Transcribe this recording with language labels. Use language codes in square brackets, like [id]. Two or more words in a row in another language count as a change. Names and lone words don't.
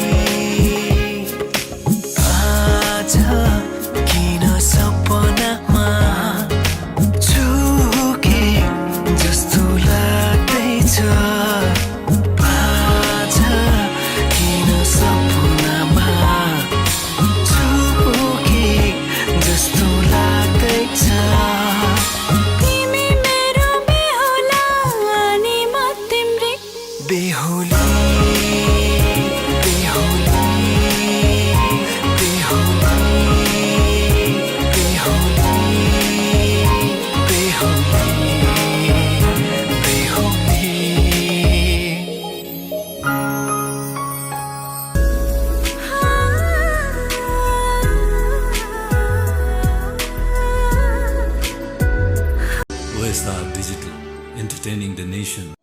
[ne] आज किन सपनामा छु कि जस्तो लाग्दैछ आज किन सपनामा छु कि जस्तो लाग्दैछ तिमी मेरो बेहुला अनि म तिम्रै बेहोली बेहोली बेहोली बेहोली बेहोली [en] OSR Digital, entertaining the nation.